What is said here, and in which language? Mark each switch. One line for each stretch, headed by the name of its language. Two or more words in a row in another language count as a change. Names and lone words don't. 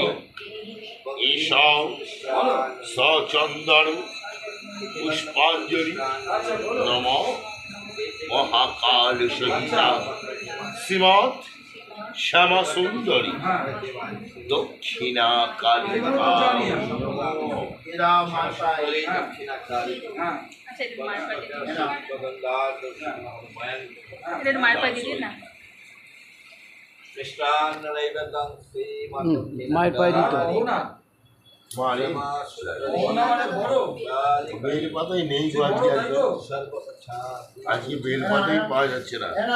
Sanskrit: ईशौ सचन्दन पुष्पांजलि नमो महाकाल सहिता श्रीमद् श्यामासुन्दरी दक्षिणा कालिका।
Bangla: মায়ের পায়ে দিত বেল পাতাই নেই, আজকে বেল পাতাই পাওয়া যাচ্ছে না।